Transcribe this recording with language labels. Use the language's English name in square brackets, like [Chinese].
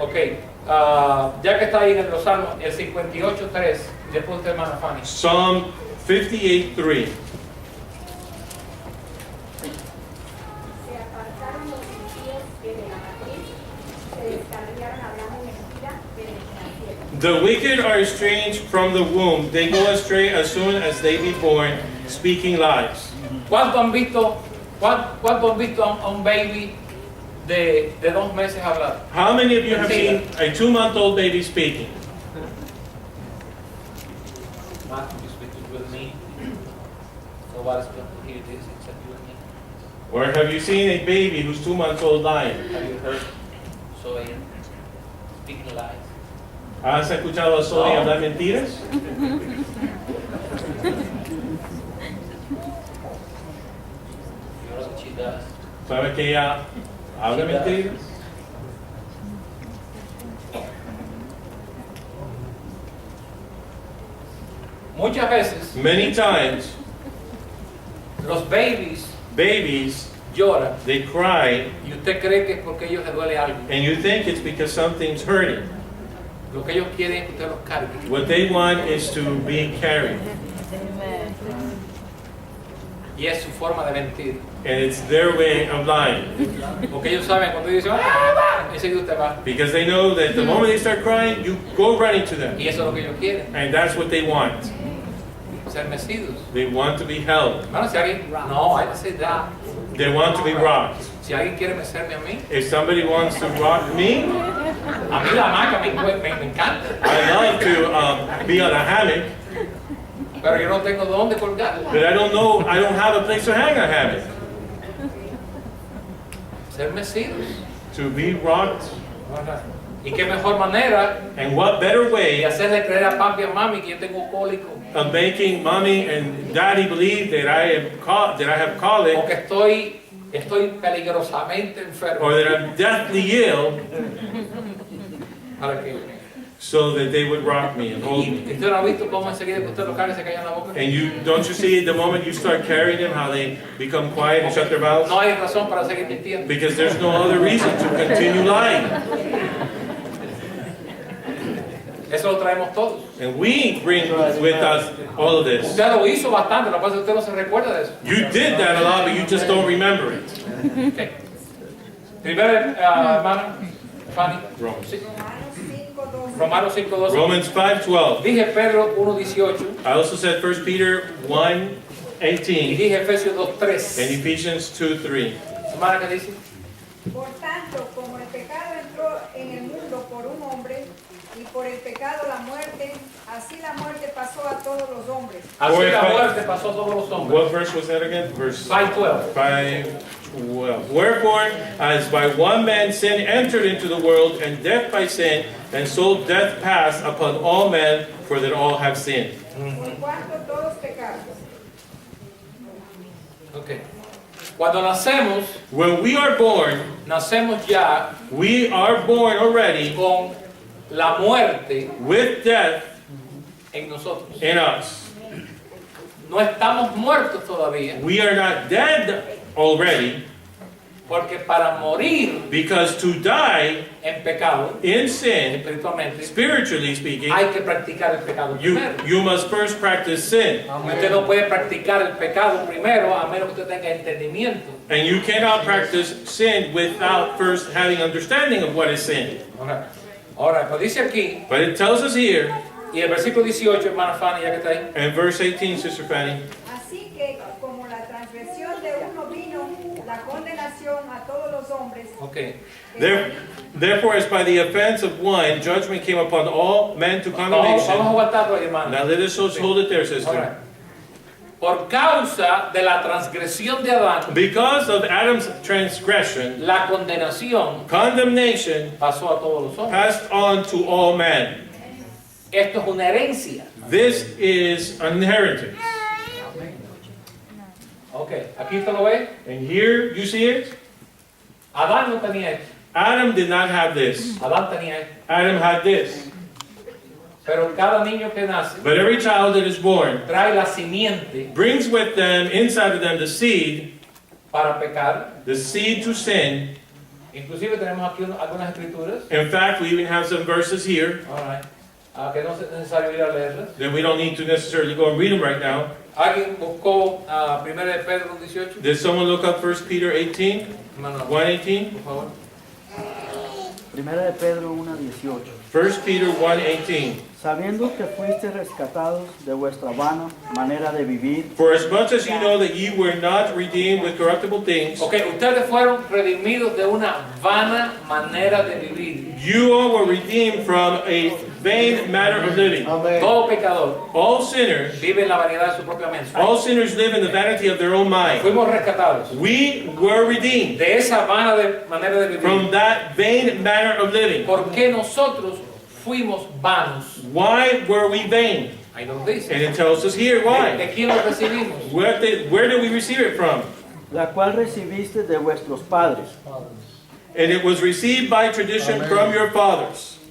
[Spanish] Ok, ya que está ahí en los Salmos, el 58:3, después usted, hermana Fanny. [English] Psalm 58:3. [Spanish] Se apartaron los impíos desde la matriz, se descarriaron hablando mentira desde el cielo. [English] The wicked are estranged from the womb. They go astray as soon as they be born, speaking lies. [Spanish] ¿Cuánto han visto, cuánto han visto a un baby de 2 meses hablar? [English] How many of you have seen a 2-month-old baby speaking? Mark, you speak with me. Nobody's going to hear this except you and me. Or have you seen a baby who's 2 months old lying? Have you heard Zoe speaking lies? [Spanish] ¿Has escuchado a Zoe No. hablar mentiras? [English] You know what she does. [Spanish] ¿Sabes que ella habla mentiras? Muchas veces [English] Many times, [Spanish] los babies [English] babies, [Spanish] lloran [English] they cry, [Spanish] y usted cree que es porque a ellos les duele algo. [English] and you think it's because something's hurting. [Spanish] Lo que ellos quieren es que usted los cargue. [English] What they want is to be carried, [Spanish] Y es su forma de mentir. [English] and it's their way of lying. [Spanish] Porque ellos saben cuando ellos dicen, ¡ah, va! Enseguida usted va. [English] Because they know that the moment they start crying, you go running to them. [Spanish] Y eso es lo que ellos quieren, [English] And that's what they want. [Spanish] ser mecidos. [English] They want to be held. [Spanish] Hermano, si alguien, no, hay que ser that. [English] They want to be rocked. [Spanish] Si alguien quiere mecerme a mí, [English] If somebody wants to rock me, [Spanish] a mí la hamaca me encanta. [English] I love to be on a hammock, [Spanish] Pero yo no tengo dónde colgar. [English] but I don't have a place to hang a hammock. [Spanish] Ser mecidos. [English] To be rocked. [Spanish] Y qué mejor manera [English] And what better [Spanish] de [English] way [Spanish] hacerle creer a papi y a mami que yo tengo cólico. [English] of making mommy and daddy believe that I have colic, [Spanish] O que estoy peligrosamente enfermo. [English] or that I'm deathly ill, [Spanish] Para que, [English] so that they would rock me and hold [Spanish] y [English] me. [Spanish] usted no ha visto cómo enseguida que usted lo carga y se calla en la boca. [English] And don't you see the moment you start carrying them, how they become quiet and shut their mouths? [Spanish] No hay razón para seguir mintiendo. [English] Because there's no other reason to continue lying. [Spanish] Eso lo traemos todos. [English] And we bring with us all of this. [Spanish] Usted lo hizo bastante, lo que pasa es que usted no se recuerda de eso. [English] You did that a lot, but you just don't remember it. [Spanish] Okay. Primero, hermana Fanny, [English] Romans. [Spanish] sí, Romanos 5:12. Romanos 5:12. [English] Romans 5:12. [Spanish] Dije Pedro 1:18 [English] I also said 1 Peter [Spanish] y [English] 1:18 [Spanish] dije Efesios [English] and [Spanish] 2:3. [English] Ephesians 2:3. [Spanish] Hermana, ¿qué dice? Por tanto, como el pecado entró en el mundo por un hombre, y por el pecado la muerte, así la muerte pasó a todos los hombres. Así la 5:5. muerte pasó a todos los hombres. [English] What verse was that again? Verse 5:12. 5:12. Wherefore, as by one man sin entered into the world, and death by sin, and so death passed upon all men, for that all have sinned. [Spanish] Por cuanto todos pecamos. Okay. Cuando nacemos, [English] When we are born, [Spanish] nacemos ya [English] we are born already [Spanish] con la muerte [English] with death [Spanish] en nosotros. [English] in us. [Spanish] No estamos muertos todavía, [English] We are not dead already, [Spanish] porque para morir [English] because to die [Spanish] en pecado, [English] in sin, [Spanish] espiritualmente, [English] spiritually speaking, [Spanish] hay que practicar el pecado primero. [English] you must first practice sin. [Spanish] Usted no puede practicar el pecado primero a menos que usted tenga entendimiento. [English] And you cannot practice sin without first having understanding of what is sin. [Spanish] Ahora, pues dice aquí, [English] But it tells us here, [Spanish] y el versículo 18, hermana Fanny, ya que está ahí, [English] in verse 18, Sister Fanny, [Spanish] Así que como la transgresión de uno vino, la condenación a todos los hombres. [English] ok. therefore as by the offense of one, judgment came upon all men to Vamos a condemnation. [Spanish] aguantarlo ahí, hermana. [English] Now let us just hold it there, sister. Alright. [Spanish] Por causa de la transgresión de Adán, [English] Because of Adam's transgression, [Spanish] la condenación [English] condemnation [Spanish] pasó a todos los hombres. [English] passed on to all men. [Spanish] Esto es una herencia. [English] This is an inheritance. [Spanish] Ok, aquí usted lo ve. [English] And here, you see it? [Spanish] Adán no tenía esto. [English] Adam did not have this. [Spanish] Adán tenía esto. [English] Adam had this. [Spanish] Pero cada niño que nace [English] But every child that is born [Spanish] trae la simiente [English] brings with them, inside of them, the seed [Spanish] para [English] to sin. [Spanish] Inclusive tenemos aquí algunas escrituras. [English] In fact, we even have some verses here Alright. [Spanish] Que no es necesario ir a leerlas. [English] that we don't need to necessarily go and read them right now. [Spanish] ¿Alguien buscó 1 de Pedro 18? [English] Did someone look up 1 Peter 18? [Spanish] Hermano, [English] 1:18? [Spanish] por favor. Primera de Pedro 1:18. [English] 1 Peter 1:18. [Spanish] Sabiendo que fuiste rescatados de vuestra vana manera de vivir, [English] For as much as you know that ye were not redeemed with corruptible things, [Spanish] Ok, ustedes fueron redimidos de una vana manera de vivir. [English] you all were redeemed from a vain manner of living. [Spanish] amén, Todo pecador [English] All sinners, [Spanish] vive en la vanidad de su propia mente. [English] all sinners live in the vanity of their own mind. [Spanish] Fuimos rescatados [English] We were redeemed [Spanish] de esa vana manera de vivir. [English] from that vain manner of living. [Spanish] ¿Por qué nosotros fuimos vanos? [English] Why were we vain? [Spanish] Ahí nos dice. [English] And it tells us here [Spanish] ¿De [English] why. [Spanish] quién lo recibimos? [English] Where did we receive it from? [Spanish] la cual recibiste de vuestros padres, [English] And it was received by tradition from your fathers.